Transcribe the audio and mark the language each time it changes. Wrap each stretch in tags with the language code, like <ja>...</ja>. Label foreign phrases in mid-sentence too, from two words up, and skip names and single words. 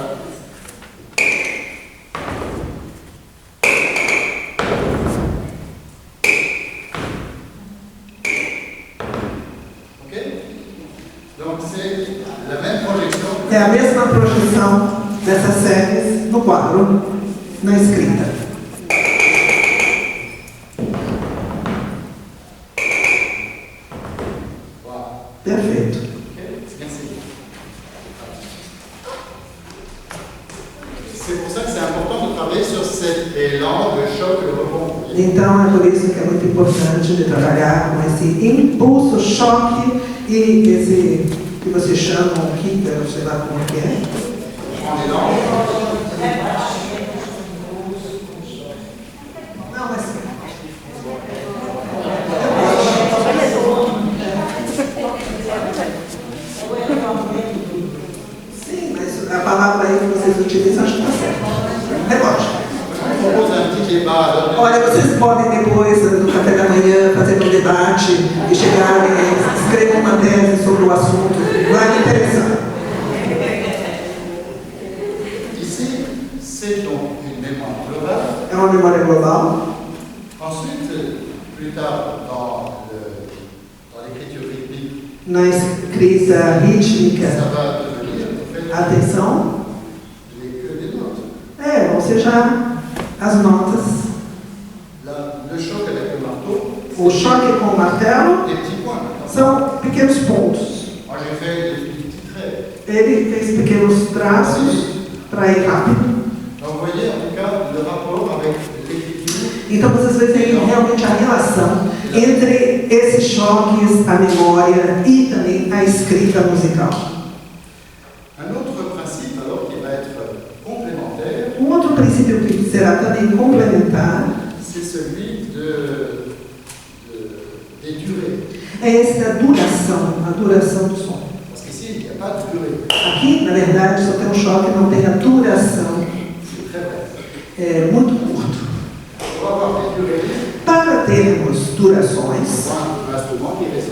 <pt>É a mesma projeção dessas séries no quadro, na escrita. Perfeito.</pt> <fr>C'est pour ça que c'est important de travailler sur cet élan de choc et de rebond.</fr> <pt>Então é por isso que é muito importante de trabalhar com esse impulso, choque e esse que vocês chamam kicker, não sei lá como que é. Não, mas sim, mas a palavra aí que vocês utilizam acho que está certo. Relógio. Olha, vocês podem depois do café da manhã fazer um debate e chegarem e escrever uma tese sobre o assunto. Vai me interessar.</pt> <fr>Ici, c'est donc une mémoire globale.</fr> <pt>É uma memória global.</pt> <fr>Ensuite, plus tard, dans l'écriture rythmique,</fr> <pt>Na escrita rítmica,</pt> <fr>ça va devenir, en fait,</fr> <pt>atenção,</pt> <fr>que des notes.</fr> <pt>vão ser já as notas.</pt> <fr>Le choc avec le marteau,</fr> <pt>O choque com o martelo</pt> <fr>des petits points.</fr> <pt>são pequenos pontos.</pt> <fr>Moi, j'ai fait des petits traits.</fr> <pt>Ele fez pequenos traços para ir rápido.</pt> <fr>Donc, vous voyez, en tout cas, le rapport avec l'écriture.</fr> <pt>Então vocês veem realmente a relação entre esses choques, a memória e também a escrita musical.</pt> <fr>Un autre principe, alors, qui va être complémentaire,</fr> <pt>Um outro princípio que será também complementar</pt> <fr>c'est celui des durées.</fr> <pt>é esse da duração, a duração do som.</pt> <fr>Parce qu'ici, il n'y a pas de durée.</fr> <pt>Aqui, na verdade, só tem um choque, não tem a duração.</pt> <fr>C'est très bref.</fr> <pt>É muito curto.</pt> <fr>Pour avoir des durées,</fr> <pt>Para termos durações,</pt> <fr>un instrument qui résonne.</fr>